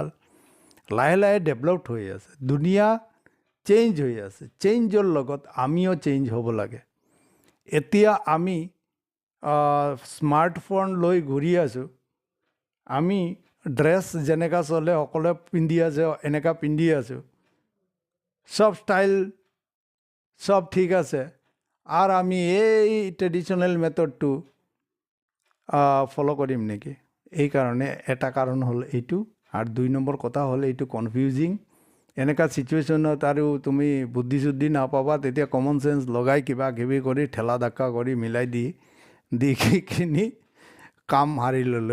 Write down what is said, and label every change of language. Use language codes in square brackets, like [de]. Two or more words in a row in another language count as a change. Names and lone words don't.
[as] লাহে লাহে ডেভেলপড হৈ আছে, দুনিয়া চেঞ্জ হৈ আছে। চেঞ্জৰ লগত আমিও চেঞ্জ হ'ব লাগে। এতিয়া আমি স্মাৰ্টফোন লৈ ঘূৰি আছোঁ, আমি ড্ৰেছ যেনেকুৱা চলে সকলোৱে পিন্ধি আছে, এনেকুৱা পিন্ধি আছোঁ, সব ষ্টাইল সব ঠিক আছে। আর আমি এই [en] traditional methodটো [as] ফ'ল' কৰিম নেকি? এইকাৰণে এটা কাৰণ হ'ল এইটো, আৰু 2 নম্বৰ কথা হ'ল এইটো কনফিউজিং। এনেকুৱা ছিটুৱেশ্যনত আৰু তুমি বুদ্ধি চুদ্ধি নাপাবা, তেতিয়া [en] common sense [as] লগাই কিবা কিবি কৰি ঠেলা ধাক্কা কৰি মিলাই দি কিনি কাম হাৰি ল'লোঁ।